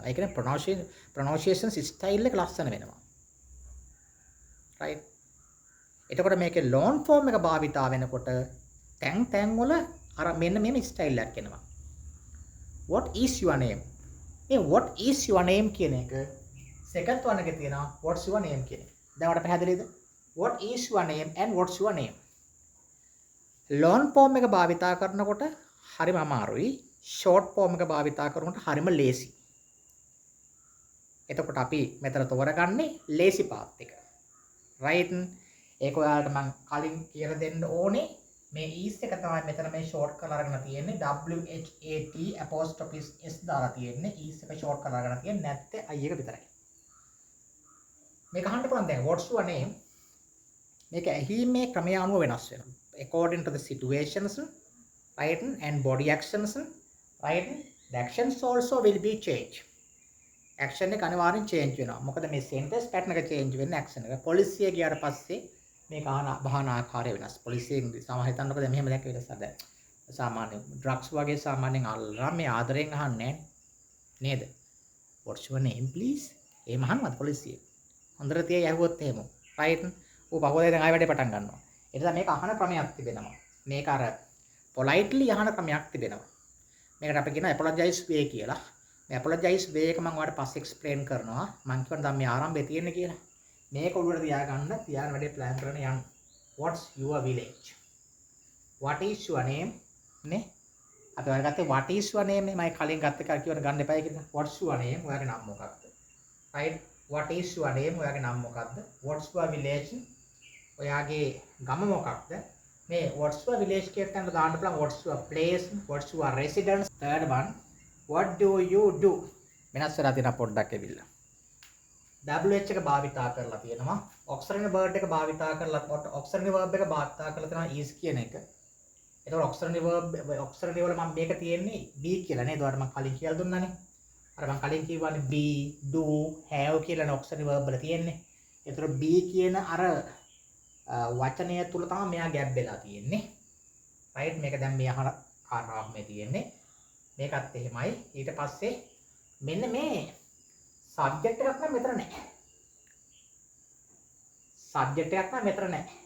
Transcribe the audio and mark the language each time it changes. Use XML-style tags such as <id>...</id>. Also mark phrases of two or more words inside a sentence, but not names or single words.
<si>ඒ කියන්නේ</si> <en>pronunciation style</en> <si>එක ලස්සන වෙනවා. right? එතකොට මේකේ</si> <en>long form</en> <si>එක භාවිතා වෙනකොට තැන් වල අර මෙන්න මේම style එකක් එනවා.</si> <en>What is your name? මේ what is your name</en> <si>කියන එක</si> <en>second one</en> <si>එකේ තියෙනවා</si> <en>what's your name</en> <si>කියන එක. දැන් ඔයාලට පැහැදිලිද?</si> <en>What is your name and what's your name? long form</en> <si>එක භාවිතා කරනකොට හරිම අමාරුයි.</si> <en>short form</en> <si>එක භාවිතා කරනකොට හරිම ලේසි. එතකොට අපි මෙතන තෝරගන්නේ ලේසි path එක. right? ඒක ඔයාලට මම කලින් කියලා දෙන්න ඕනේ. මේ is එක තමයි මෙතන මේ short කරලා අරගෙන තියෙන්නේ. WHAT s දාලා තියෙන්නේ. is එක short කරලා අරගෙන තියෙන්නේ නැත්te I එක විතරයි. මේක අහන්න පුළුවන් දැන්</si> <en>what's your name?</en> <si>මේක ඇහිීමේ ක්‍රමය අනුව වෙනස් වෙනවා.</si> <en>According to the situations, right, and body actions, right, the actions also will be changed.</en> <si>Action එක අනිවාර්යෙන් change වෙනවා. මොකද මේ</si> <en>sentence pattern</en> <si>එක change වෙන්නේ action එක. පොලිසිය ගියාට පස්සේ මේ බහන ආකාරය වෙනස්. පොලිසියෙන් සමහර හිතන්නකෝ දැන් මෙහෙම දැක්ක වෙනසක් දැන්. සාමාන්‍ය ඩ්‍රග්ස් වගේ සාමාන්‍යයෙන් අල්ලලා මේ ආදරෙන් අහන්නේ නේද?</si> <en>What's your name please?</en> <si>එහෙම අහන්නවත් පොලිසිය. හොඳට තියයි ඇහුවොත් එහෙම. right? ඌ පහුවදේ දැන් ආයෙ වැඩේ පටන් ගන්නවා. ඒ නිසා මේක අහන ක්‍රමයක් තිබෙනවා. මේක අර politely අහන ක්‍රමයක් තිබෙනවා. මේකට අපි කියනවා</si> <en>apologize way</en> <si>කියලා. මේ</si> <en>apologize way</en> <si>එක මම ඔයාලට පස්සේ explain කරනවා. මම කියනවා දැන් මේ ආරම්භය තියෙන්නේ කියලා. මේක ඔළුවට තියාගන්න වැඩේ plan කරන යන්න.</si> <en>What's your village? What is your name?</en> <si>නේ? අපි ඔයාලා ගත්තේ</si> <en>what is your name</en> <si>නේ මම කලින් ගත්ත එක කියවන ගන්න එපායි කියලා.</si> <en>What's your name?</en> <si>ඔයාගේ නම මොකක්ද? right?</si> <en>What is your name?</en> <si>ඔයාගේ නම මොකක්ද?</si> <en>What's your village?</en> <si>ඔයාගේ ගම මොකක්ද? මේ</si> <en>what's your village</en> <si>කියන තැනට දාන්න පුළුවන්</si> <en>what's your place? What's your residence? third one what do you do?</en> <si>වෙනස් වෙලා තියෙනවා පොඩ්ඩක් එවිල්ලා. WH එක භාවිතා කරලා තියෙනවා.</si> <en>auxiliary word</en> <si>එක භාවිතා කරලා</si> <en>auxiliary verb</en> <si>එක භාවිතා කරලා තියෙනවා is කියන එක. එතකොට auxiliary වල මම මේක තියෙන්නේ be කියලා නේද? ඔයාලට මම කලින් කියලා දුන්නානේ. අර මම කලින් කිව්වනේ</si> <en>be, do, have</en> <si>කියලා auxiliary verb වල තියෙන්නේ. එතකොට be කියන අර වචනය තුල තමයි මෙයා ගැප් වෙලා තියෙන්නේ. right? මේක දැන් මේ අහන කාරණාවක් මේ තියෙන්නේ. මේකත් එහෙමයි. ඊට පස්සේ මෙන්න මේ subject එකක් නම් මෙතන නැහැ. subject එකක් නම් මෙතන නැහැ.</si>